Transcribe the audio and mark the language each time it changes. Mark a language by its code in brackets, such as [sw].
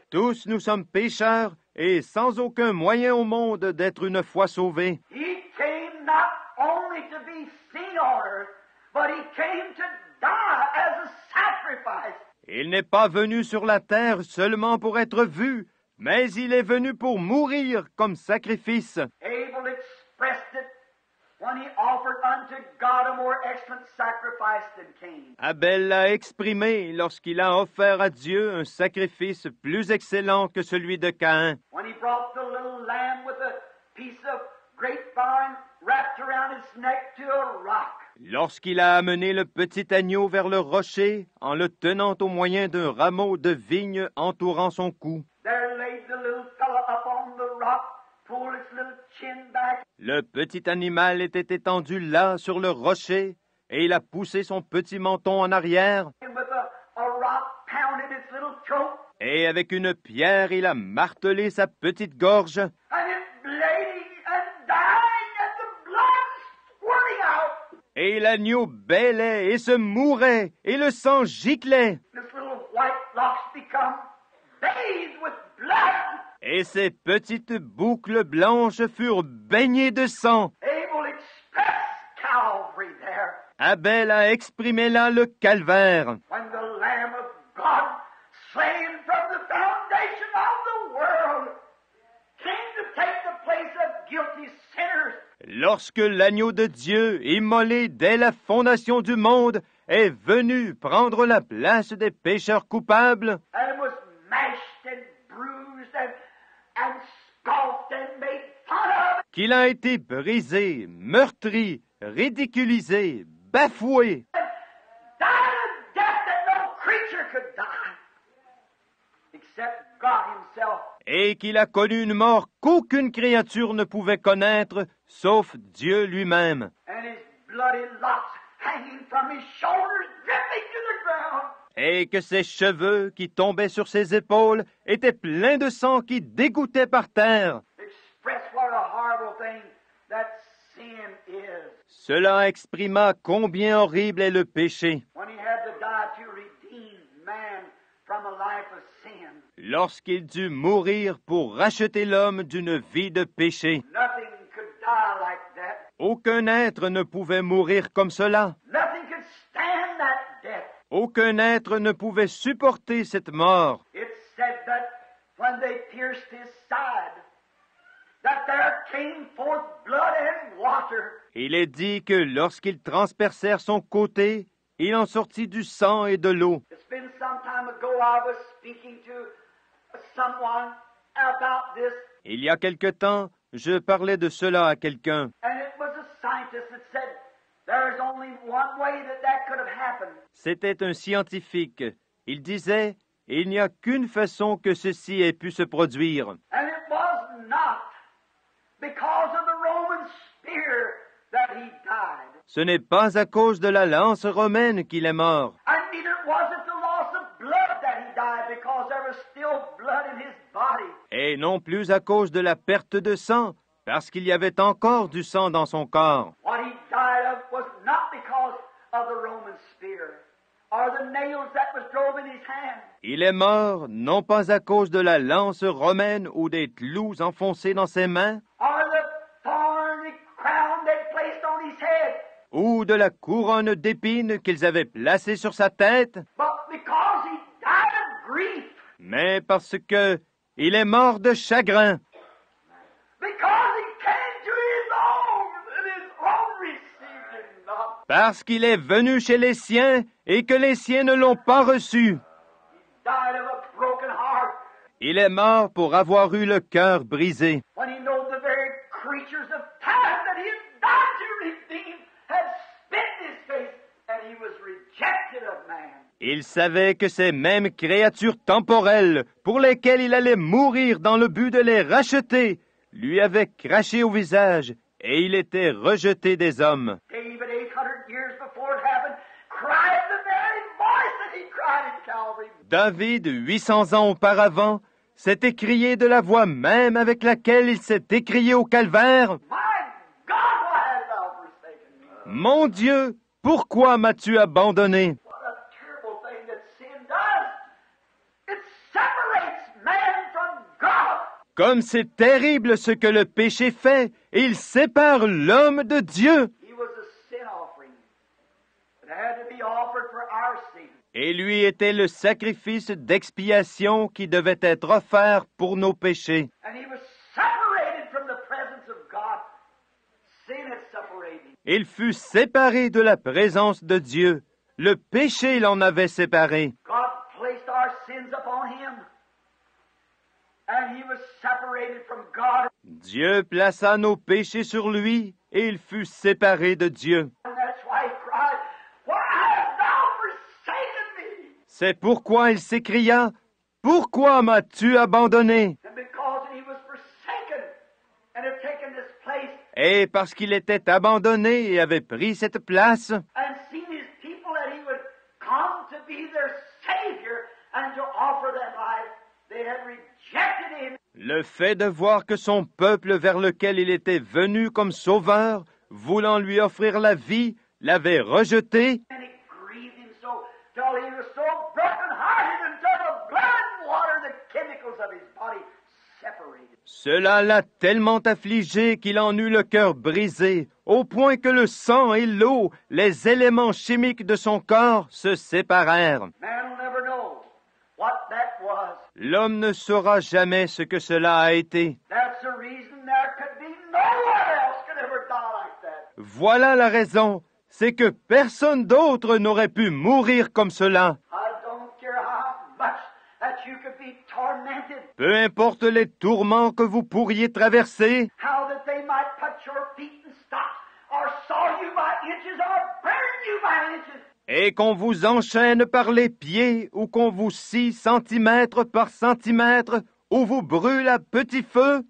[fr] Tous nous sommes pécheurs et sans aucun moyen au monde d'être une fois sauvés. [en] He came not only to be seen on earth, but he came to die as a sacrifice. [fr] Il n'est pas venu sur la terre seulement pour être vu, mais il est venu pour mourir comme sacrifice. [en] Abel expressed it when he offered unto God a more excellent sacrifice than Cain. [fr] Abel l'a exprimé lorsqu'il a offert à Dieu un sacrifice plus excellent que celui de Caïn. [en] When he brought the little lamb with a piece of grapevine wrapped around its neck to a rock. [fr] Lorsqu'il a amené le petit agneau vers le rocher en le tenant au moyen d'un rameau de vigne entourant son cou. [en] There laid the little fella up on the rock, pulled its little chin back. [fr] Le petit animal était étendu là sur le rocher et il a poussé son petit menton en arrière [en] And with a rock pounded its little throat. [fr] et avec une pierre il a martelé sa petite gorge. [en] And it bleeding and dying and the blood squirting out. [fr] Et l'agneau bêlait et se mourait et le sang giclait. [en] This little white locks become bathed with blood. [fr] Et ses petites boucles blanches furent baignées de sang. [en] Abel expressed Calvary there. [fr] Abel a exprimé là le calvaire. [en] When the Lamb of God, slain from the foundation of the world, came to take the place of guilty sinners. [fr] Lorsque l'agneau de Dieu, immolé dès la fondation du monde, est venu prendre la place des pécheurs coupables, [en] And was mashed and bruised and scoffed and made fun of. [fr] qu'il a été brisé, meurtri, ridiculisé, bafoué, [en] Died a death that no creature could die. Except God himself. [fr] et qu'il a connu une mort qu'aucune créature ne pouvait connaître, sauf Dieu lui-même, [en] And his bloody locks hanging from his shoulders, dripping to the ground. [fr] et que ses cheveux qui tombaient sur ses épaules étaient pleins de sang qui dégouttait par terre. [en] Express what a horrible thing that sin is. [fr] Cela exprima combien horrible est le péché. [en] When he had to die to redeem man from a life of sin. [fr] Lorsqu'il dut mourir pour racheter l'homme d'une vie de péché. [en] Nothing could die like that. [fr] Aucun être ne pouvait mourir comme cela. [en] Nothing could stand that death. [fr] Aucun être ne pouvait supporter cette mort. [en] It said that when they pierced his side, that there came forth blood and water. [fr] Il est dit que lorsqu'ils transpercèrent son côté, il en sortit du sang et de l'eau. [en] It's been some time ago I was speaking to someone about this, [fr] Il y a quelque temps, je parlais de cela à quelqu'un. [en] and it was a scientist that said there's only one way that could have happened. [fr] C'était un scientifique. Il disait, il n'y a qu'une façon que ceci ait pu se produire. [en] And it was not because of the Roman spear that he died. [fr] Ce n'est pas à cause de la lance romaine qu'il est mort. [en] And neither was it the loss of blood that he died, because there was still blood in his body. [fr] Et non plus à cause de la perte de sang, parce qu'il y avait encore du sang dans son corps. [en] What he died of was not because of the Roman spear or the nails that was drove in his hand. [fr] Il est mort non pas à cause de la lance romaine ou des clous enfoncés dans ses mains, [en] Or the thorny crown they placed on his head, [fr] ou de la couronne d'épines qu'ils avaient placée sur sa tête, [en] but because he died of grief, [fr] mais parce que il est mort de chagrin, [en] because he came to his own, and his own received him not. [fr] parce qu'il est venu chez les siens et que les siens ne l'ont pas reçu. [en] Died of a broken heart, [fr] Il est mort pour avoir eu le cœur brisé. [en] when he knows the very creatures of time that he had died to redeem had spit in his face, and he was rejected of man. [fr] Il savait que ces mêmes créatures temporelles, pour lesquelles il allait mourir dans le but de les racheter, lui avaient craché au visage, et il était rejeté des hommes. [en] David, 800 years before it happened, cried the very voice that he cried in Calvary. [fr] David, 800 ans auparavant, s'est écrié de la voix même avec laquelle il s'est écrié au calvaire. [en] My God, why hast thou forsaken me? [fr] Mon Dieu, pourquoi m'as-tu abandonné? [en] What a terrible thing that sin does. It separates man [fr] Comme c'est terrible ce que le péché fait, il sépare l'homme de Dieu. [en] He was a sin offering that had to be offered for our sin. [fr] Et lui était le sacrifice d'expiation qui devait être offert pour nos péchés. [en] And he was separated from the presence of God. Sin had separated him. [fr] Il fut séparé de la présence de Dieu. Le péché l'en avait séparé. [en] God placed our sins upon him. And he was separated from God. [fr] Dieu plaça nos péchés sur lui et il fut séparé de Dieu. [en] And that's why he cried, "Why hast thou forsaken me?" [fr] C'est pourquoi il s'écria, « Pourquoi m'as-tu abandonné ?» [en] And because he was forsaken and had taken this place [fr] Et parce qu'il était abandonné et avait pris cette place, [en] and seen his people that he would come to be their Savior and to offer them life, they had rejected him. [fr] le fait de voir que son peuple vers lequel il était venu comme sauveur, voulant lui offrir la vie, l'avait rejeté, [en] And it grieved him so till he was so broken-hearted until the blood and water, the chemicals of his body separated. [fr] cela l'a tellement affligé qu'il en eut le cœur brisé, au point que le sang et l'eau, les éléments chimiques de son corps, se séparèrent. [en] Man will never know what that was. [fr] L'homme ne saura jamais ce que cela a été. [en] That's the reason there could be no one else could ever die like that. [fr] Voilà la raison, c'est que personne d'autre n'aurait pu mourir comme cela. [en] I don't care how much that you could be tormented, [fr] Peu importe les tourments que vous pourriez traverser, [en] how that they might put your feet in stocks, or saw you by inches, or burn you by inches. [fr] et qu'on vous enchaîne par les pieds, ou qu'on vous scie centimètre par centimètre, ou vous brûle à petit feu,